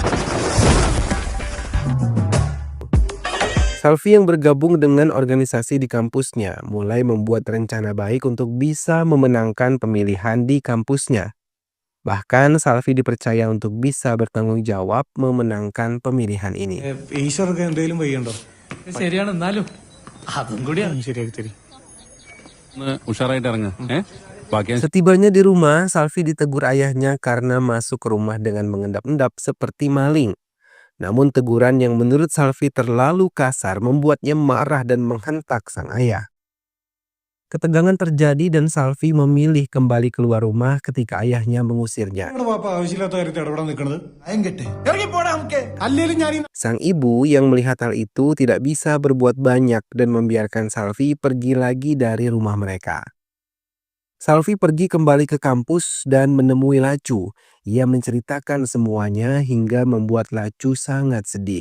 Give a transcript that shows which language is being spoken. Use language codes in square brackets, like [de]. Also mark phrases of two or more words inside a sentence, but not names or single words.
[id] Salfi yang bergabung dengan organisasi di kampusnya mulai membuat rencana baik untuk bisa memenangkan pemilihan di kampusnya. Bahkan Salvi dipercaya untuk bisa bertanggung jawab memenangkan pemilihan ini. [ml] ഈശ്വർക്ക് എന്തെങ്കിലും വയ്യണ്ടോ? ശരിയാണ്, എന്നാലും അതും കൂടിയാണ്. ശരിയാക്കി തരി. ഉഷാറായിട്ട് ഇറങ്ങ്. ബാക്കി [id] Setibanya di rumah, Salvi ditegur ayahnya karena masuk ke rumah dengan mengendap-endap seperti maling. Namun teguran yang menurut Salvi terlalu kasar membuatnya marah dan menghentak sang ayah. Ketegangan terjadi dan Salvi memilih kembali keluar rumah ketika ayahnya mengusirnya. [ml] നിങ്ങളുടെ പാപ്പ ആവശ്യമില്ലാത്ത കാര്യത്തിൽ ഇടപെടാൻ നിൽക്കണത് അല്ലേലും ഞാൻ [id] Sang ibu yang melihat hal itu tidak bisa berbuat banyak dan membiarkan Salvi pergi lagi dari rumah mereka. Salvi pergi kembali ke kampus dan menemui Lacu. Ia menceritakan semuanya hingga membuat Lacu sangat sedih.